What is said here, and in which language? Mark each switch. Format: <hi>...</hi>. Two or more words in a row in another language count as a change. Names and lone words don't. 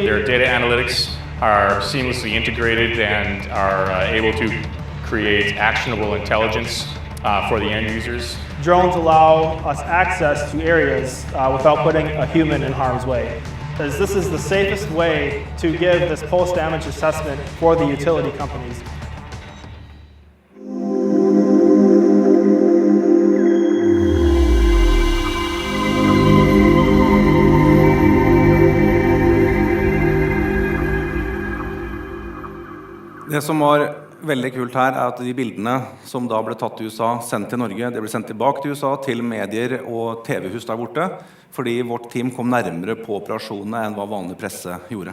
<en>Their data analytics are seamlessly integrated and are able to create actionable intelligence for the end users. Drones allow us access to areas without putting a human in harm's way. As this is the safest way to give this post-damage assessment for the utility companies.</en> <no>Det som var veldig kult her at de bildene som da ble tatt i USA, sendt til Norge, det ble sendt tilbake til USA, til medier og TV-hus der borte, fordi vårt team kom nærmere på operasjonene enn hva vanlig presse gjorde.</no>